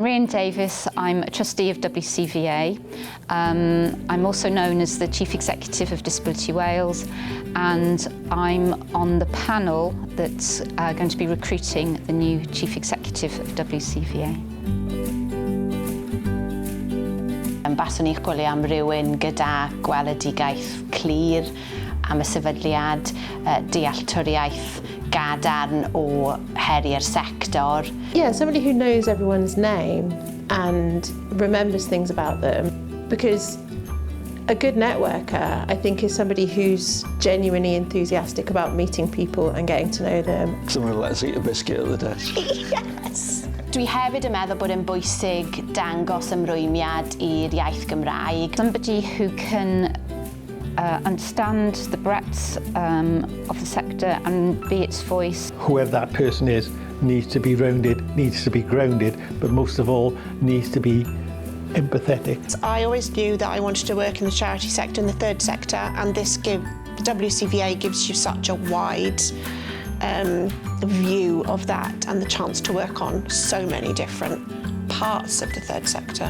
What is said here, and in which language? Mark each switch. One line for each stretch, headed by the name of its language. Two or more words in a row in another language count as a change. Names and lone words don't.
English: Rhian Davis, I'm a trustee of WCVA. I'm also known as the Chief Executive of Disability Wales, and I'm on the panel that's going to be recruiting the new Chief Executive of WCVA.
Welsh: Baswn i'n chwilio am rywun gyda gweledigaeth clir, am y sefydliad, dealltwriaeth gadarn o heriau'r sector.
English: Yeah, somebody who knows everyone's name and remembers things about them. Because a good networker, I think, is somebody who's genuinely enthusiastic about meeting people and getting to know them. Someone who lets eat a biscuit at the desk. Yes!
Welsh: Dwi hefyd yn meddwl bod yn bwysig dangos ymrwymiad i'r iaith Gymraeg.
English: Somebody who can understand the breadth of the sector and be its voice. Whoever that person is needs to be rounded, needs to be grounded, but most of all needs to be empathetic. I always knew that I wanted to work in the charity sector, in the third sector, and WCVA gives you such a wide view of that and the chance to work on so many different parts of the third sector.